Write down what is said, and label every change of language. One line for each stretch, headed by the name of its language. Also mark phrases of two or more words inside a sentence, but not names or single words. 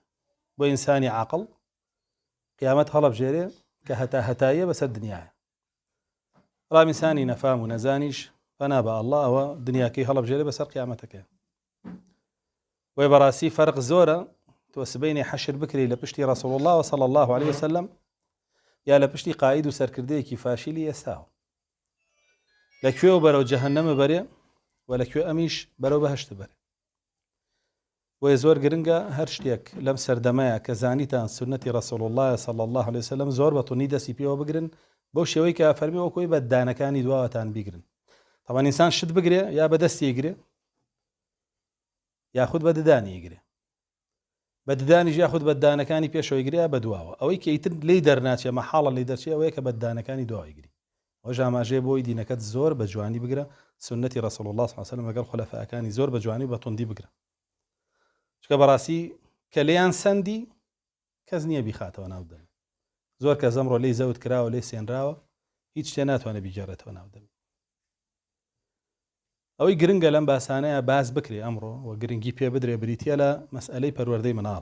Central Kurdish: بۆ ئینسانی عاقڵ قیامەت هەڵەبژێرێ کە هەتا هەتاییە بەسەر دنیاە. بەڵام ئینسانی نەفام و نەزانیش فەنا بە ئەڵڵا ئەوە دنیاکەی هەڵەبژێرێ بەسەر قیامەتەکە. وی بەڕاستی فەرق زۆرە تۆ سبەینێ حەشر بکری لە پشتی
Arabic: رسول الله صلى الله عليه وسلم
Central Kurdish: یا لە پشتی قاید و سەرکردەیەکی فاشیلی ئێستاوە. لەکوێ و بەرەو جەهەنەمە بەرێ و لەکوێ ئەمیش بەرەو بەهەشت بەرێ. بۆیە زۆر گرنگە هەر شتێک لەم سەردەمەیە کە زانیتان سنەتی
Arabic: رسول الله صلى الله عليه وسلم
Central Kurdish: زۆر بەتوونی دەستی پێوە بگرن بەو شێوەی کە فەرمی وەکۆی بە دانەکانی دواوەتان بیگرن. طبعا ئینسان شت بگرێ یا بە دەستی ئیگرێ یاخود بە ددانی ئیگرێ، بە ددانیش یاخود بە دانەکانی پێشەوە ئیگرێ یا بە دواوە. ئەوەی کە ئیتر لێی دەرناچێ مەحاڵە لێی دەرچێ ئەوەیە کە بە دانەکانی دواوە ئیگری. ئەوە ژاماژەیە بۆی دینەکەت زۆر بە جوانی بگرە، سنەتی
Arabic: رسول الله صلى الله عليه وسلم
Central Kurdish: لەگەڵ خولەفاکانی زۆر بە جوانی و بە توندی بگرە. چکە بەڕاستی کە لێیان سەندی کەس نییە بیخاتەوە ناو دەمی. زۆر کەس ئەمڕۆ لێی زەوت کراوە لێی سێنراوە هیچ شتێ ناتوانێت بیگەڕێتەوە ناو دەمی. ئەوەی گرنگە لەم باسانەیە باز بکرێ ئەمڕۆ و گرنگی پێ بدرێ بریتە لە مەسئلەی پەروەردەی مناڵ.